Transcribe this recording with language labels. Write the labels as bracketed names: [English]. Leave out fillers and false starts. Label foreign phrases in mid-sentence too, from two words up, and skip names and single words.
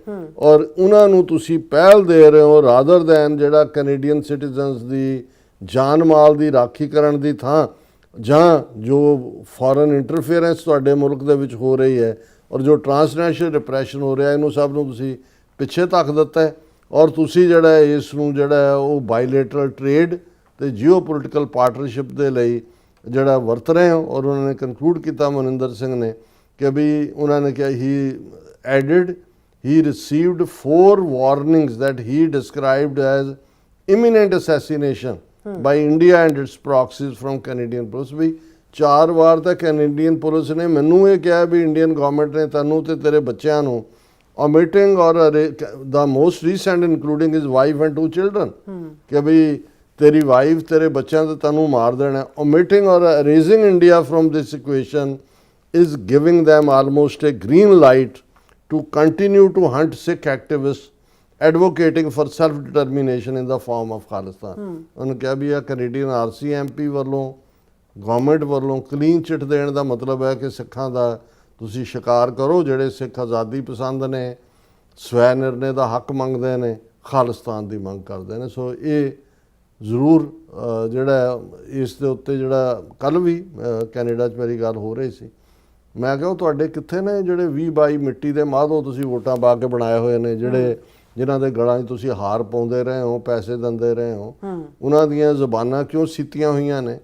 [Punjabi] ਔਰ ਉਹਨਾਂ ਨੂੰ ਤੁਸੀਂ ਪਹਿਲ ਦੇ ਰਹੇ ਹੋ [English] rather than [Punjabi] ਜਿਹੜਾ [English] Canadian citizens [Punjabi] ਦੀ ਜਾਨ ਮਾਲ ਦੀ ਰਾਖੀ ਕਰਨ ਦੀ ਥਾਂ ਜਾਂ ਜੋ [English] foreign interference [Punjabi] ਤੁਹਾਡੇ ਮੁਲਕ ਦੇ ਵਿੱਚ ਹੋ ਰਹੀ ਹੈ ਔਰ ਜੋ [English] transnational repression [Punjabi] ਹੋ ਰਿਹਾ, ਇਹਨੂੰ ਸਭ ਨੂੰ ਤੁਸੀਂ ਪਿੱਛੇ ਧੱਕ ਦਿੱਤਾ ਹੈ ਔਰ ਤੁਸੀਂ ਜਿਹੜਾ ਹੈ ਇਸ ਨੂੰ ਜਿਹੜਾ ਹੈ ਉਹ [English] bilateral trade [Punjabi] ਤੇ [English] geopolitical partnership [Punjabi] ਦੇ ਲਈ ਜਿਹੜਾ ਵਰਤ ਰਹੇ ਹੋ। ਔਰ ਉਹਨਾਂ ਨੇ ਕਨਕਲੂਡ ਕੀਤਾ ਮਨਿੰਦਰ ਸਿੰਘ ਨੇ ਕਿ ਵੀ ਉਹਨਾਂ ਨੇ ਕਿਹਾ [English] he added he received 4 warnings that he described as imminent assassination by India and its proxies from Canadian police। [Punjabi] ਵੀ 4 ਵਾਰ ਤਾਂ [English] Canadian police [Punjabi] ਨੇ ਮੈਨੂੰ ਇਹ ਕਿਹਾ ਵੀ [English] Indian government [Punjabi] ਨੇ ਤੈਨੂੰ ਤੇ ਤੇਰੇ ਬੱਚਿਆਂ ਨੂੰ [English] omitting or the most recent including his wife and 2 children [Punjabi] ਕਿ ਵੀ ਤੇਰੀ ਵਾਈਫ ਤੇਰੇ ਬੱਚਿਆਂ ਤੇ ਤੈਨੂੰ ਮਾਰ ਦੇਣਾ। [English] omitting or erasing India from this equation is giving them almost a green light to continue to hunt Sikh activists advocating for self-determination in the form of Khalistan। [Punjabi] ਉਹਨੇ ਕਿਹਾ ਵੀ ਇਹ ਕੈਨੇਡੀਅਨ RCMP ਵੱਲੋਂ ਗਵਰਨਮੈਂਟ ਵੱਲੋਂ [English] clean chit [Punjabi] ਦੇਣ ਦਾ ਮਤਲਬ ਹੈ ਕਿ ਸਿੱਖਾਂ ਦਾ ਤੁਸੀਂ ਸ਼ਿਕਾਰ ਕਰੋ, ਜਿਹੜੇ ਸਿੱਖ ਆਜ਼ਾਦੀ ਪਸੰਦ ਨੇ, ਸਵੈ ਨਿਰਣੇ ਦਾ ਹੱਕ ਮੰਗਦੇ ਨੇ, ਖਾਲਿਸਤਾਨ ਦੀ ਮੰਗ ਕਰਦੇ ਨੇ। ਸੋ ਇਹ ਜ਼ਰੂਰ ਜਿਹੜਾ ਇਸ ਦੇ ਉੱਤੇ ਜਿਹੜਾ ਕੱਲ੍ਹ ਵੀ ਕੈਨੇਡਾ 'ਚ ਮੇਰੀ ਗੱਲ ਹੋ ਰਹੀ ਸੀ, ਮੈਂ ਕਿਹਾ ਉਹ ਤੁਹਾਡੇ ਕਿੱਥੇ ਨੇ ਜਿਹੜੇ 20-22 ਮਿੱਟੀ ਦੇ ਮਾਧੋ ਤੁਸੀਂ ਵੋਟਾਂ ਪਾ ਕੇ ਬਣਾਏ ਹੋਏ ਨੇ, ਜਿਹੜੇ ਜਿਨ੍ਹਾਂ ਦੇ ਗਲਾਂ 'ਚ ਤੁਸੀਂ ਹਾਰ ਪਾਉਂਦੇ ਰਹੇ ਹੋ, ਪੈਸੇ ਦਿੰਦੇ ਰਹੇ ਹੋ, ਉਹਨਾਂ ਦੀਆਂ ਜ਼ੁਬਾਨਾਂ ਕਿਉਂ ਸੀਤੀਆਂ ਹੋਈਆਂ ਨੇ?